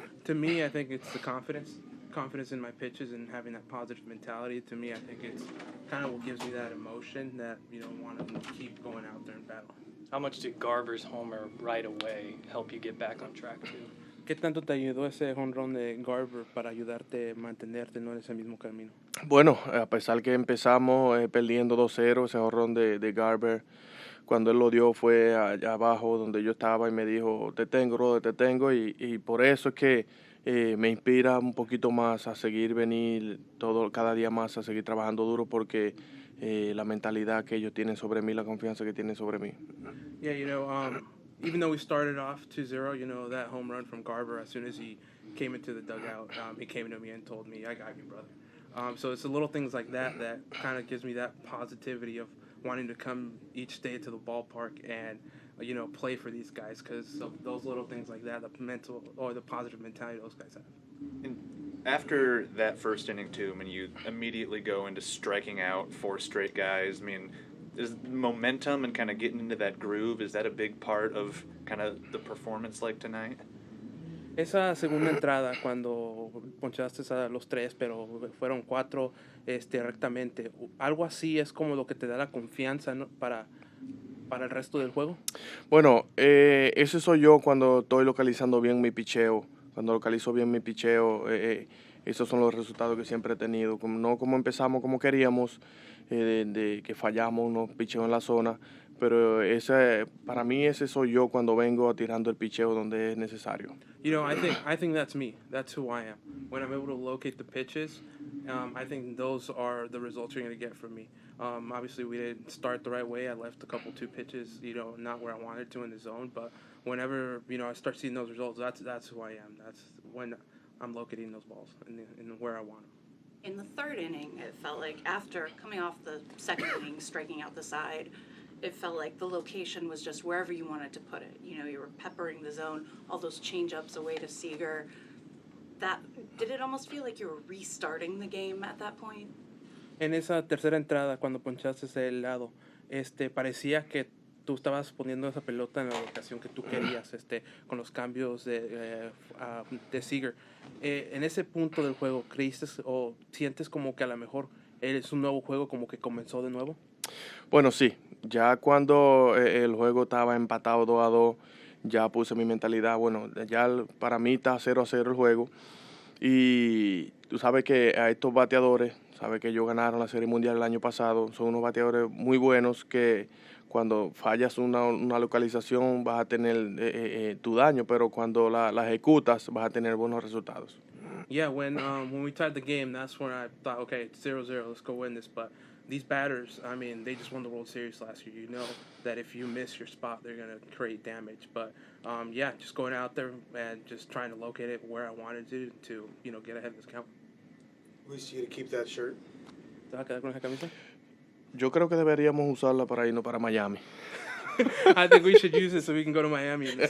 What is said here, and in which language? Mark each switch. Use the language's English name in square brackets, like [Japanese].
[English] To me, I think it's the confidence in my pitches and having that positive mentality. To me, I think it's kind of what gives me that emotion that want to keep going out there and battle. How much did Garver's homer right away help you get back on track too? [Spanish] ¿Qué tanto te ayudó ese home run de Garver para ayudarte a mantenerte en ese mismo camino? Bueno, a pesar que empezamos perdiendo 2-0, ese jorrón de Garber, cuando él lo dio fue allá abajo donde yo estaba y me dijo, te tengo, brother, te tengo, y por eso es que me inspira un poquito más a seguir venir cada día más, a seguir trabajando duro porque la mentalidad que ellos tienen sobre mí, la confianza que tienen sobre mí. [English] Yeah, even though we started off 2-0, that home run from Garver, as soon as he came into the dugout, he came to me and told me, I got you, brother. So it's the little things like that kind of gives me that positivity of wanting to come each day to the ballpark and, play for these guys because of those little things like that, the mental or the positive mentality those guys have. And after that first inning too, I mean, you immediately go into striking out 4 straight guys. I mean, is momentum and kind of getting into that groove, is that a big part of kind of the performance like tonight? [Spanish] Esa segunda entrada, cuando ponchaste a los 3, pero fueron 4 rectamente, algo así es como lo que te da la confianza, ¿no? para el resto del juego. Bueno, eso soy yo cuando estoy localizando bien mi picheo. Cuando localizo bien mi picheo, esos son los resultados que siempre he tenido. No como empezamos como queríamos, de que fallamos unos picheos en la zona, pero para mí ese soy yo cuando vengo tirando el picheo donde es necesario. [English] I think that's me. That's who I am. When I'm able to locate the pitches, I think those are the results you're going to get from me. Obviously, we didn't start the right way. I left a couple 2 pitches, not where I wanted to in the zone. But whenever I start seeing those results, that's who I am. That's when I'm locating those balls in where I want them. In the third inning, it felt like after coming off the second inning, striking out the side, it felt like the location was just wherever you wanted to put it. You were peppering the zone, all those change-ups away to Seager. Did it almost feel like you were restarting the game at that point? [Spanish] En esa tercera entrada, cuando ponchaste el lado, parecía que tú estabas poniendo esa pelota en la ubicación que tú querías, con los cambios de Seager. En ese punto del juego, ¿creíste o sientes como que a lo mejor es un nuevo juego, como que comenzó de nuevo? Bueno, sí. Ya cuando el juego estaba empatado 2-2, ya puse mi mentalidad. Bueno, ya para mí está 0-0 el juego. Y tú sabes que a estos bateadores, sabes que ellos ganaron la Serie Mundial el año pasado, son unos bateadores muy buenos que cuando fallas una localización vas a tener tu daño, pero cuando la ejecutas vas a tener buenos resultados. [English] Yeah, when we tied the game, that's when I thought, okay, it's 0-0, let's go win this. But these batters, I mean, they just won the World Series last year. You know that if you miss your spot, they're going to create damage. But, yeah, just going out there and just trying to locate it where I wanted to get ahead of this count. Luis, you to keep that shirt? [Spanish] ¿Te vas a quedar con esa camisa? Yo creo que deberíamos usarla para irnos para Miami. [English] I think we should use it so we can go to Miami.